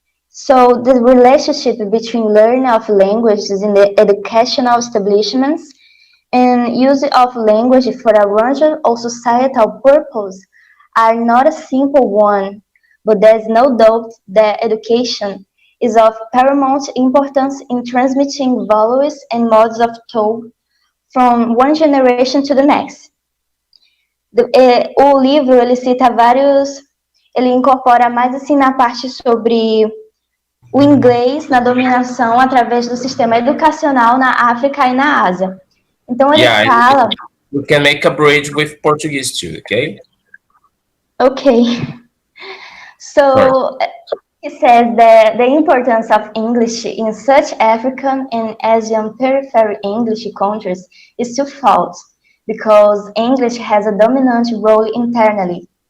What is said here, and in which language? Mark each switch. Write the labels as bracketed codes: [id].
[en] So the relationship between learning of languages in the educational establishments and use of language for a range of societal purposes are not a simple one, but there is no doubt that education is of paramount importance in transmitting values and modes of thought from one generation to the next. [pt] O livro ele cita vários, ele incorpora mais assim na parte sobre o inglês na dominação através do sistema educacional na África e na Ásia. Então ele fala. [en] You can make a bridge with Portuguese too, okay? Okay. So he says that the importance of English in such African and Asian peripheral English countries is twofold, because English has a dominant role internally.